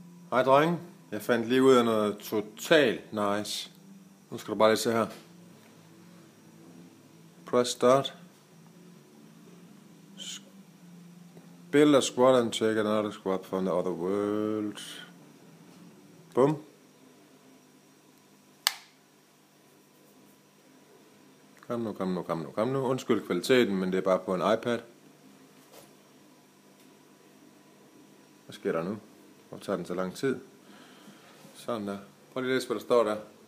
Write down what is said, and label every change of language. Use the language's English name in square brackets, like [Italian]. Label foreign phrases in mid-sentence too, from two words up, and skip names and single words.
[Danish] Hej drenge, jeg fandt lige ud af noget totalt nice. Nu skal du bare lige se her. [English] Press start. Build a squad and check another squad from the other world. [Danish] Bum. Kom nu. Undskyld kvaliteten, men det er bare på en iPad. Hvad sker der nu? Hvorfor tager den så lang tid? Sådan der. Prøv lige at læse, hvad der står der.